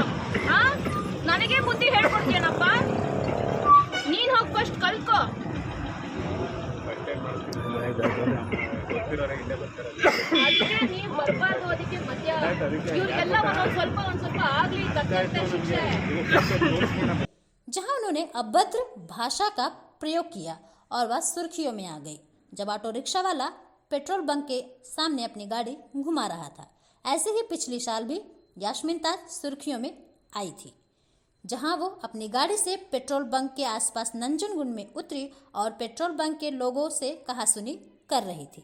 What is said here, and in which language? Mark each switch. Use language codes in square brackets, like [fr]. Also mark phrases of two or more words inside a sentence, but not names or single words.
[kn] ನನಗೆ ಬುದ್ಧಿ ಹೇಳ್ಕೊಡ್ತೀನಪ್ಪ. ನೀನ್ ಹೋಗಿ ಫಸ್ಟ್ ಕಲ್ಕೋ. ಅದಕ್ಕೆ ನೀವು ಬರಬಾರ್ದು. ಅದಕ್ಕೆ ಮಧ್ಯ ಇವ್ರಿಗೆಲ್ಲ ಒಂದೊಂದು ಸ್ವಲ್ಪ ಆಗ್ಲಿ ತಕ್ಕಂತೆ ಶಿಕ್ಷೆ. [hi] जहां उन्होंने अभद्र भाषा का प्रयोग किया और वह सुर्खियों में आ गई जब ऑटो रिक्शा वाला पेट्रोल बंक के सामने अपनी गाड़ी घुमा रहा था। ऐसे ही पिछली साल भी यास्मीन ताज सुर्खियों में आई थी, जहां वो अपनी गाड़ी से पेट्रोल बंक के आसपास नंजनगुंड में उतरी और पेट्रोल बंक के लोगों से कहासुनी कर रही थी।